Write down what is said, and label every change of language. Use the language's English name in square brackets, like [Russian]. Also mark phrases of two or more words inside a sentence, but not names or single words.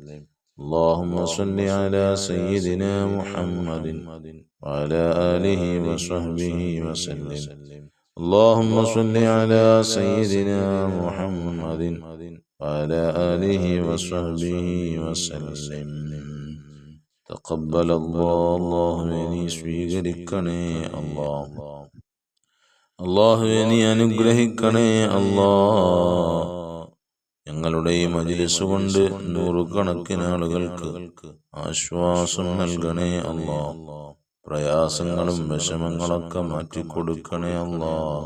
[Arabic] اللهم صل على سيدنا محمد وعلى آله وصحبه وسلم. اللهم صل على سيدنا محمد وعلى آله وصحبه وسلم. تقبل الله مني [Malayalam] സ്വീകരിക്കണേ അല്ലാഹ്. അല്ലാഹുവേ നീ അനുഗ്രഹിക്കണേ അല്ലാഹ്. ഞങ്ങളുടെ ഈ മജ്‌ലിസ് കൊണ്ട് നൂറുകണക്കിന് ആളുകൾക്ക് ആശ്വാസം നൽകണേ അല്ലാഹ്. പ്രയാസങ്ങളും വിഷമങ്ങളൊക്കെ മാറ്റിക്കൊടുക്കണേ അല്ലാഹ്.